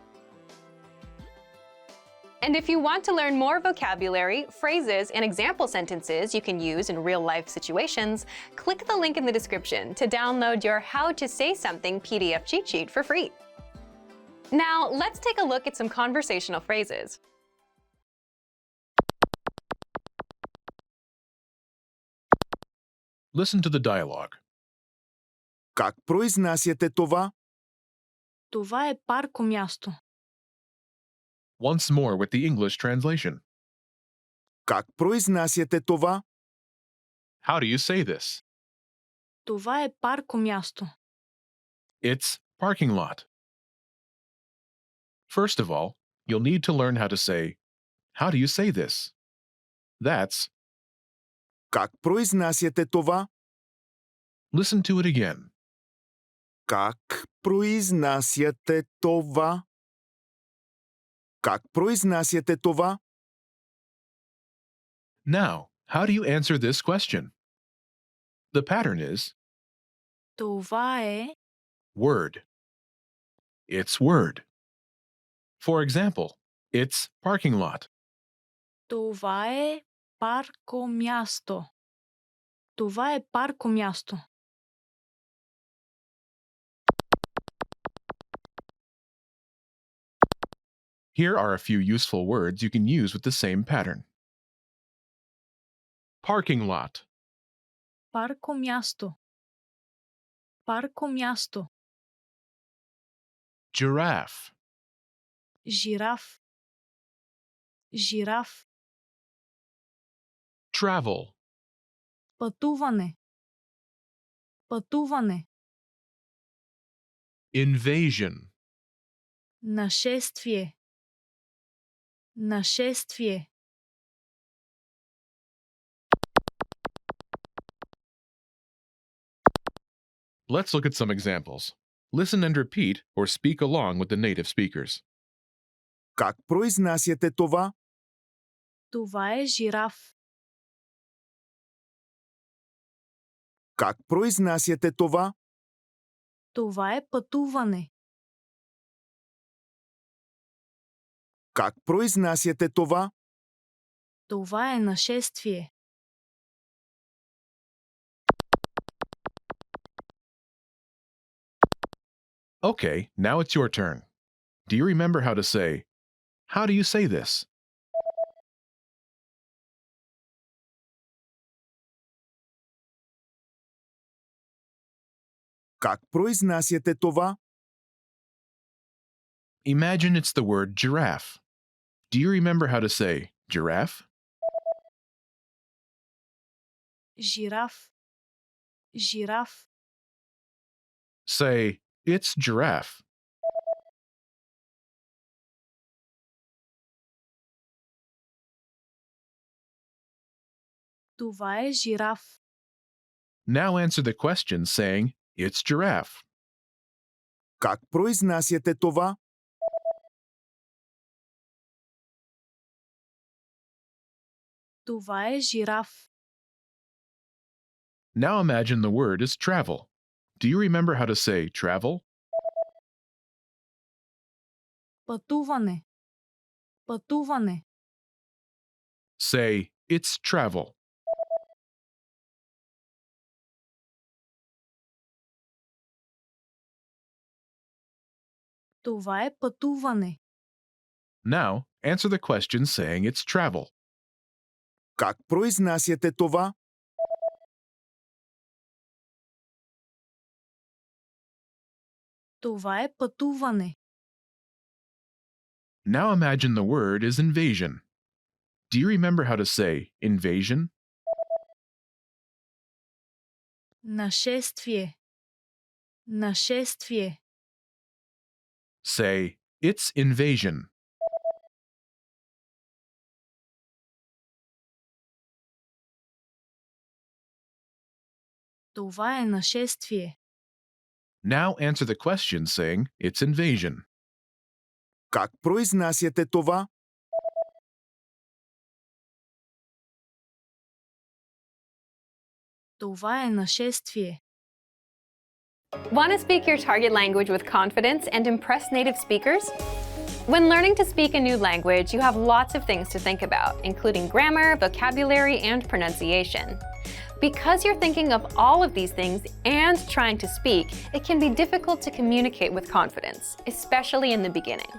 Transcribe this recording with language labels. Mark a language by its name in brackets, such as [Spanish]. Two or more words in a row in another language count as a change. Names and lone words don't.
[English] And if you want to learn more vocabulary, phrases, and example sentences you can use in real-life situations, click the link in the description to download your How to Say Something PDF cheat sheet for free. Now, let's take a look at some conversational phrases. Listen to the dialogue. [Bulgarian] Как произнасяте това? Това е парко място. [English] Once more with the English translation. [Bulgarian] Как произнасяте това? [English] How do you say this? [Bulgarian] Това е парко място. [English] It's parking lot. First of all, you'll need to learn how to say, "How do you say this?" That's [Bulgarian] Как произнасяте това? [English] listen to it again. [Bulgarian] Как произнасяте това? Как произнасяте това? [English] Now, how do you answer this question? The pattern is [Bulgarian] Това е. [English] word. It's word. For example, it's parking lot. [Bulgarian] Това е паркомясто. Това е паркомясто. [English] Here are a few useful words you can use with the same pattern. Parking lot, [Bulgarian] Паркомясто. Паркомясто. [English] giraffe, [Bulgarian] Жираф. Жираф. [English] travel, [Bulgarian] Пътуване. Пътуване. [English] invasion, [Bulgarian] Нашествие. Нашествие. [English] Let's look at some examples. Listen and repeat or speak along with the native speakers. [Bulgarian] Как произнасяте това? Това е жираф. Как произнасяте това? Това е пътуване. Как произнасяте това? Това е нашествие. [English] Okay, now it's your turn. Do you remember how to say, how do you say this? [Bulgarian] Как произнасяте това? [English] Imagine it's the word giraffe. Do you remember how to say giraffe? [Bulgarian] Жираф. Жираф. [English] Say, it's giraffe. [Bulgarian] Това е жираф. [English] Now answer the question saying, it's giraffe. [Bulgarian] Как произнасяте това? Това е жираф. [English] Now imagine the word is travel. Do you remember how to say travel? [Bulgarian] Пътуване. Пътуване. [English] Say, it's travel. [Bulgarian] Това е пътуване. [English] Now, answer the question saying it's travel. [Bulgarian] Как произнасяте това? Това е пътуване. [English] Now imagine the word is invasion. Do you remember how to say invasion? [Bulgarian] Нашествие. Нашествие. [English] Say, it's invasion. [Bulgarian] Това е нашествие. [English] Now answer the question saying it's invasion. [Bulgarian] Как произнасяте това? Това е нашествие. [English] Want to speak your target language with confidence and impress native speakers? When learning to speak a new language, you have lots of things to think about, including grammar, vocabulary, and pronunciation. Because you're thinking of all of these things and trying to speak, it can be difficult to communicate with confidence, especially in the beginning.